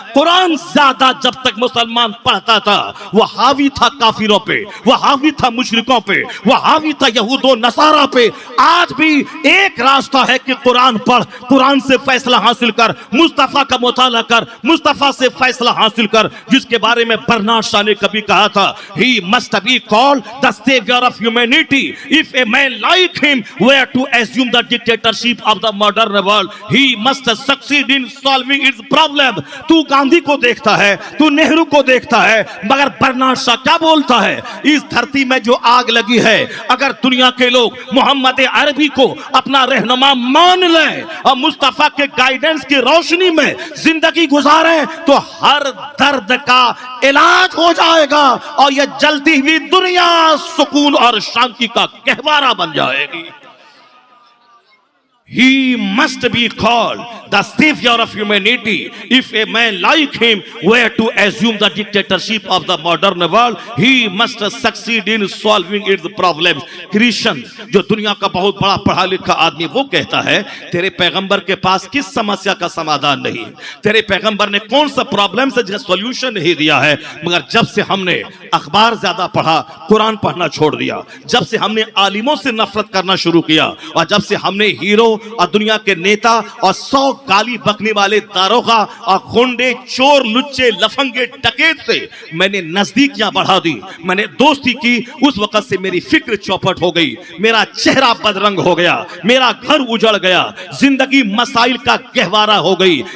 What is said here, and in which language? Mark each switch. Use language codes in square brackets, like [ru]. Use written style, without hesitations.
[hi] कुरान ज्यादा जब तक मुसलमान पढ़ता था वह हावी था काफिरों पे, वह हावी था मुशरिकों पे, वह हावी था यहूदो नसारा पे। आज भी एक रास्ता है कि कुरान पढ़, कुरान से फैसला हासिल कर, मुस्तफा का मुताला कर, मुस्तफा से फैसला हासिल कर, जिसके बारे में बर्नार्ड शॉ ने कभी कहा था, [en] he must be called the savior of humanity. If a man like him were to assume the dictatorship of the modern world, he must succeed in solving its problem. [hi] तू गांधी को देखता है, तू नेहरू को देखता है, मगर बर्नार्ड शॉ क्या बोलता है? इस धरती में जो आग लगी है, अगर दुनिया के लोग मोहम्मद अरबी को अपना रहनुमा मान लें और मुस्तफा के गाइडेंस की रोशनी में जिंदगी गुजारें तो हर दर्द का इलाज हो जाएगा और यह जलती हुई दुनिया सुकून और शांति का गहवारा बन जाएगी। [en] He must be called the savior of humanity. If a man like him were to assume the dictatorship of the modern world, he must succeed in solving its problems. [hi] Christian, जो दुनिया का बहुत बड़ा पढ़ा लिखा आदमी, वो कहता है तेरे पैगंबर के पास किस समस्या का समाधान नहीं, तेरे पैगंबर ने कौन सा प्रॉब्लम से जिसका सॉल्यूशन नहीं दिया है। मगर जब से हमने अखबार ज्यादा पढ़ा, कुरान पढ़ना छोड़ दिया, जब से हमने आलिमों से नफरत करना शुरू किया और जब से हमने हीरो और दुनिया के नेता और 100 गाली बकने वाले दारोगा और गुंडे चोर लुच्चे लफंगे डकैत से मैंने नजदीकियां बढ़ा दी, मैंने दोस्ती की, उस वक्त से मेरी फिक्र चौपट हो गई, मेरा चेहरा बदरंग हो गया, मेरा घर उजड़ गया, जिंदगी मसाइल का गहवारा हो गई।